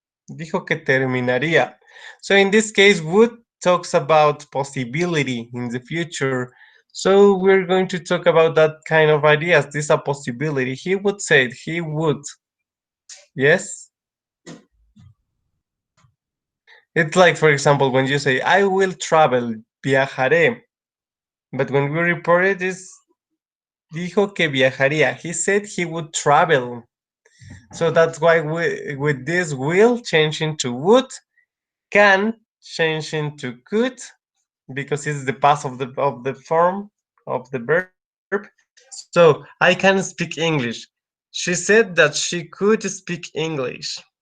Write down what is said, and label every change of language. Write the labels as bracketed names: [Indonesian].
[Spanish] Dijo que terminaría. [English] So in this case, would talks about possibility in the future. So we're going to talk about that kind of ideas. This is a possibility. He would say it. He would. Yes? It's like, for example, when you say, I will travel, [Spanish] viajaré. [English] But when we report it, is [Spanish] dijo que viajaría. [English] He said he would travel. So that's why we, with this will change into would, can change into could, because it's the past of the form of the verb. So I can speak English. She said that she could speak English.